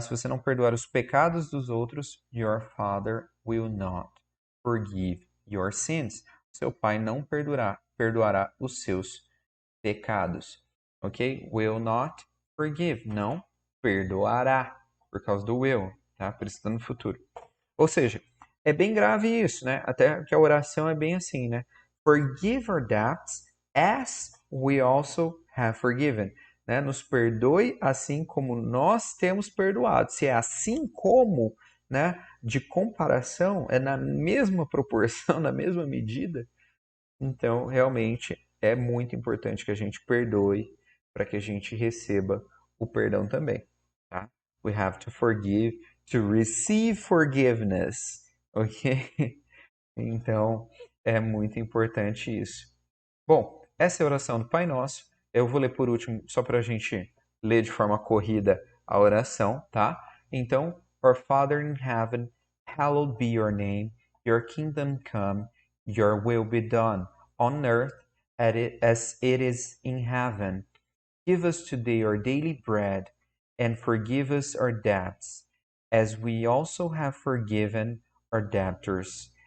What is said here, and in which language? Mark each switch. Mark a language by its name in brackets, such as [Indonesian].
[Portuguese] Se você não perdoar os pecados dos outros, [English] your father will not forgive your sins. [Portuguese] Seu pai não perdoará os seus pecados. ok? [English] Will not forgive, [Portuguese] não perdoará, por causa do will, tá? Por isso está no futuro. Ou seja, é bem grave isso, né? Até que a oração é bem assim, né? [English] Forgive our debts as we also have forgiven. [Portuguese] Né? Nos perdoe assim como nós temos perdoado. Se é assim como, né? De comparação, é na mesma proporção, na mesma medida. Então, realmente, é muito importante que a gente perdoe para que a gente receba o perdão também, tá? [English] We have to forgive to receive forgiveness, ok? [Portuguese] Então, é muito importante isso. Bom, essa é a oração do Pai Nosso. Eu vou ler por último, só para a gente ler de forma corrida a oração, tá? [English] Então, Our Father in heaven, hallowed be your name. Your kingdom come, your will be done, on earth as it is in heaven. Give us today our daily bread, and forgive us our debts, as we also have forgiven our debtors.